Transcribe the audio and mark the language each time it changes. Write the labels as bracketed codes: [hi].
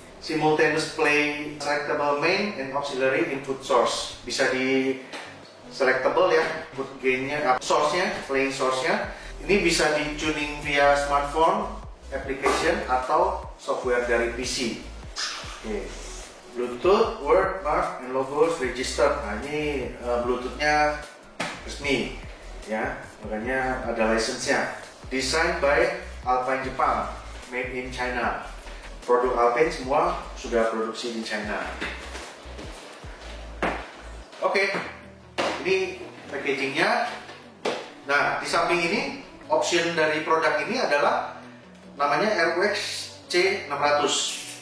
[en] Simultaneous play selectable main and auxiliary input source. [id] Bisa di selectable ya, input gainnya, source-nya, playing source-nya. Ini bisa di tuning via smartphone, application atau software dari PC. Oke. [en] Bluetooth, word, mark, and logos registered. [id] Nah ini Bluetooth-nya resmi ya, makanya ada license-nya. [en] Designed by Alpine Jepang, made in China. [id] Produk Alpine semua sudah produksi di China. Oke. Ini packagingnya. Nah, di samping ini option dari produk ini adalah namanya RWX C600.